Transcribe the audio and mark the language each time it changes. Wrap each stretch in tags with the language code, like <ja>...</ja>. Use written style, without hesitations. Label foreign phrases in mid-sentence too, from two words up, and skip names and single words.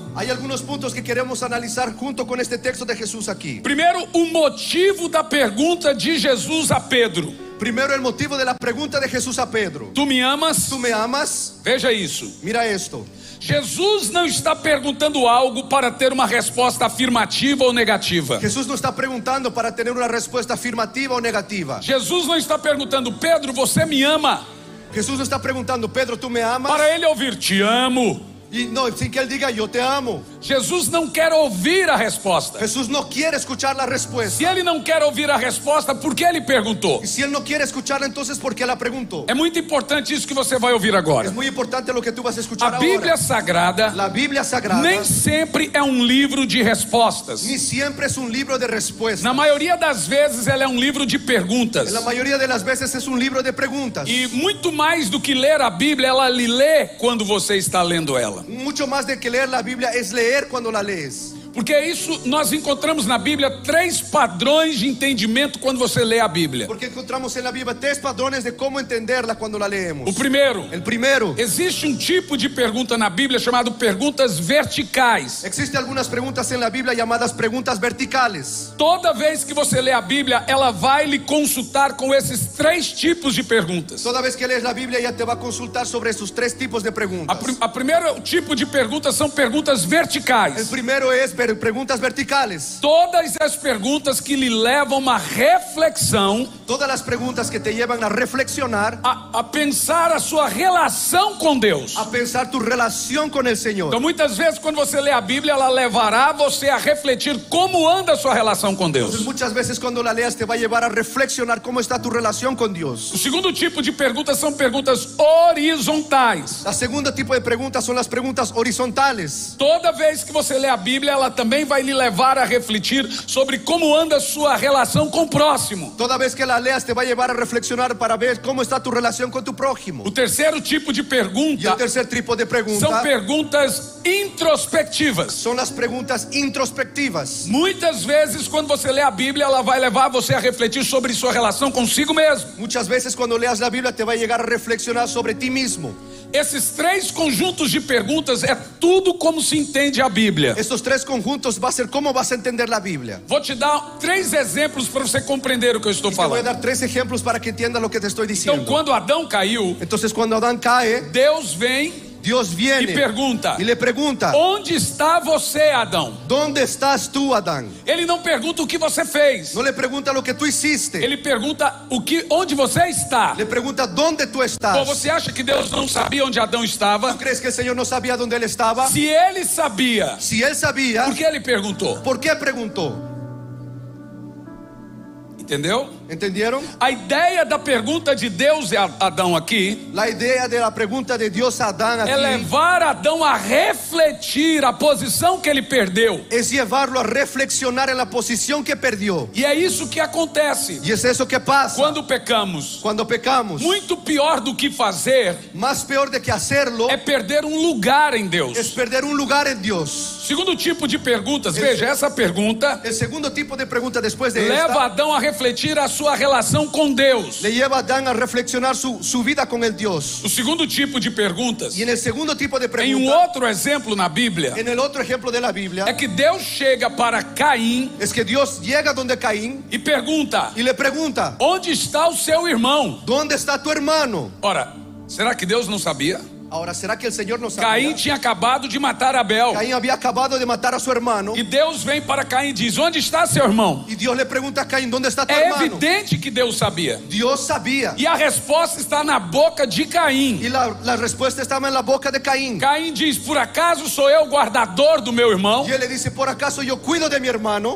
<es>Hay algunos puntos que queremos analizar junto con este texto de Jesús aquí.</es> <pt>Primeiro, o motivo da pergunta de Jesus a Pedro.</pt> <es>Primero, el motivo de la pregunta de Jesús a Pedro.</es> <pt>Tu me amas?</pt> <es>¿Tú me amas?</es> <pt>Veja isso.</pt> <es>Mira esto.</es> <pt>Jesus não está perguntando algo para ter uma resposta afirmativa ou negativa.</pt> <es>Jesús no está preguntando para tener una respuesta afirmativa o negativa.</es> <pt>Jesus não está perguntando, Pedro, você me ama?</pt> <es>Jesús no está preguntando, Pedro, ¿tú me amas?</es> <pt>Para ele ouvir, te amo.</pt> <es>Y no, sin que él diga yo te amo.</es> <pt>Jesus não quer ouvir a resposta.</pt> <es>Jesús no quiere escuchar la respuesta.</es> <pt>Se ele não quer ouvir a resposta, por que ele perguntou?</pt> <es>Y si él no quiere escucharla, entonces ¿por qué la preguntó?</es> <pt>É muito importante isso que você vai ouvir agora.</pt> <es>Es muy importante lo que tú vas a escuchar</es> <pt>A Bíblia</pt> <es>ahora.</es> <pt>Sagrada</pt> <es>La Biblia Sagrada</es> <pt>nem sempre é um livro de respostas.</pt> <es>ni siempre es un libro de respuestas.</es> <pt>Na maioria das vezes ela é um livro de perguntas.</pt> <es>En la mayoría de las veces es un libro de preguntas.</es> <pt>E muito mais do que ler a Bíblia, ela lhe lê quando você está lendo ela.</pt> <es>Mucho más de que leer la Biblia es leer cuando la lees.</es> <pt>Porque isso nós encontramos na Bíblia 3 padrões de entendimento quando você lê a Bíblia.</pt> <es>Porque encontramos en la Biblia 3 padrones de cómo entenderla cuando la leemos.</es> <pt>O primeiro,</pt> <es>El primero,</es> <pt>existe um tipo de pergunta na Bíblia chamado perguntas verticais.</pt> <es>existen algunas preguntas en la Biblia llamadas preguntas verticales.</es> <pt>Toda vez que você lê a Bíblia, ela vai lhe consultar com esses 3 tipos de perguntas.</pt> <es>Toda vez que lees la Biblia ya te va a consultar sobre esos 3 tipos de preguntas.</es> <pt>A primeiro tipo de perguntas são perguntas</pt> <es>El</es> <pt>verticais.</pt> <es>primero es preguntas verticales.</es> <pt>Todas as perguntas que lhe levam uma reflexão,</pt> <es>Todas las preguntas que te llevan a reflexionar,</es> <pt>a pensar a sua relação com Deus.</pt> <es>a pensar tu relación con el Señor.</es> <pt>Então muitas vezes quando você lê a Bíblia, ela levará você a refletir como anda a sua relação com</pt> <es>Entonces</es> <pt>Deus.</pt> <es>muchas veces cuando la leas te va a llevar a reflexionar cómo está tu relación con Dios.</es> <pt>O segundo tipo de perguntas são perguntas horizontais.</pt> <es>La segunda tipo de preguntas son las preguntas horizontales.</es> <pt>Toda vez que você lê a Bíblia, ela também vai lhe levar a refletir sobre como anda a sua relação com o próximo.</pt> <es>Toda vez que la leas te va a llevar a reflexionar para ver cómo está tu relación con tu prójimo.</es> <pt>O terceiro tipo de</pt> <es>Y el</es> <pt>pergunta</pt> <es>tercer tipo de</es> <pt>são</pt> <es>pregunta</es> <pt>perguntas introspectivas.</pt> <es>son las preguntas introspectivas.</es> <pt>Muitas vezes quando você lê a Bíblia, ela vai levar você a refletir sobre sua relação consigo mesmo.</pt> <es>Muchas veces cuando leas la Biblia te va a llegar a reflexionar sobre ti mismo.</es> <pt>Esses 3 conjuntos de perguntas é tudo como se entende a Bíblia.</pt> <es>Estos 3 conjuntos va a ser cómo vas a entender la Biblia.</es> <pt>Vou te dar 3 exemplos para você compreender o que eu estou</pt> <es>Te voy a</es> <pt>falando.</pt> <es>dar 3 ejemplos para que entiendas lo que te estoy</es> <pt>Então,</pt> <es>diciendo.</es> <pt>quando Adão caiu,</pt> <es>Entonces cuando Adán cae,</es> <pt>Deus vem</pt> <es>Dios</es> <pt>e</pt> <es>viene</es> <pt>pergunta:</pt> <es>y le pregunta:</es> <pt>onde está você, Adão?</pt> <es>¿dónde estás tú, Adán?</es> <pt>Ele não pergunta o que você fez.</pt> <es>No le pregunta lo que tú hiciste,</es> <pt>Ele pergunta onde você está.</pt> <es>le pregunta dónde tú</es> <pt>Bom,</pt> <es>estás.</es> <pt>você acha que Deus não sabia onde Adão estava?</pt> <es>¿Tú crees que el Señor no sabía dónde él estaba?</es> <pt>Se ele sabia,</pt> <es>Si él sabía,</es> <pt>por que ele perguntou?</pt> <es>¿por qué preguntó?</es> <pt>Entendeu?</pt> <es>¿Entendieron?</es> <pt>A ideia da pergunta de Deus a Adão aqui</pt> <es>La idea de la pregunta de Dios a Adán</es> <pt>é</pt> <es>aquí</es> <pt>levar Adão a refletir a posição que ele perdeu.</pt> <es>es llevarlo a reflexionar en la posición que perdió.</es> <pt>E é isso que acontece</pt> <es>Y es eso que pasa</es> <pt>quando pecamos.</pt> <es>cuando pecamos.</es> <pt>Muito pior do que fazer</pt> <es>Más peor de que hacerlo</es> <pt>é perder um lugar em</pt> <es>es</es> <pt>Deus.</pt> <es>perder un lugar en Dios.</es> <pt>Segundo tipo de perguntas, veja, essa pergunta</pt> <es>El segundo tipo de pregunta después de</es> <pt>leva</pt> <es>esta</es> <pt>Adão a refletir a sua relação com Deus.</pt> <es>le lleva a Adán a reflexionar su vida con el Dios.</es> <pt>O segundo tipo de perguntas,</pt> <es>Y en el segundo tipo de</es> <pt>em um</pt> <es>pregunta,</es> <pt>outro exemplo na Bíblia,</pt> <es>en el otro ejemplo de la</es> <pt>é</pt> <es>Biblia,</es> <pt>que Deus chega para Caim</pt> <es>es que Dios llega donde Caín</es> <pt>e pergunta:</pt> <es>y le pregunta:</es> <pt>onde está o seu irmão?</pt> <es>¿dónde está tu hermano?</es> <pt>Ora, será que Deus não sabia?</pt> <es>Ahora, ¿será que el Señor no sabía?</es> <pt>Caim tinha acabado de matar Abel.</pt> <es>Caín había acabado de matar a su hermano.</es> <pt>E Deus vem para Caim e diz: onde está seu irmão?</pt> <es>Y Dios le pregunta a Caín: ¿dónde está tu</es> <pt>É</pt> <es>hermano?</es> <pt>evidente que Deus sabia.</pt> <es>Dios sabía.</es> <pt>E a resposta está na boca de Caim.</pt> <es>Y la respuesta estaba en la boca de Caín.</es> <pt>Caim diz: por acaso sou eu o guardador do meu irmão?</pt> <es>Y él le dice: ¿por acaso yo cuido de mi hermano?</es>